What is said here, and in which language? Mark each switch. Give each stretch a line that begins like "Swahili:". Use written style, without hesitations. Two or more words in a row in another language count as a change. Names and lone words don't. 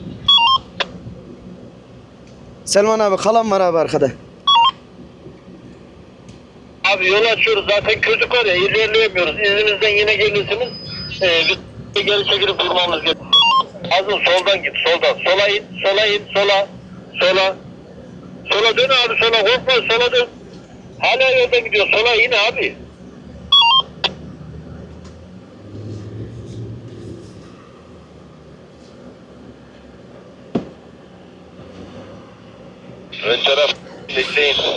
Turkish: Selman abi kalan var abi arkada. Abi yol açıyoruz zaten kötü var ya ilerleyemiyoruz. İzninizden yine gelirsiniz. Bir geri çekilip durmamız gerekiyor. Azın soldan git soldan. Sola in, sola in, sola. Sola. Sola dön abi sola korkma sola dön. Hala yoldan gidiyor sola in abi. Ön taraf bekleyin.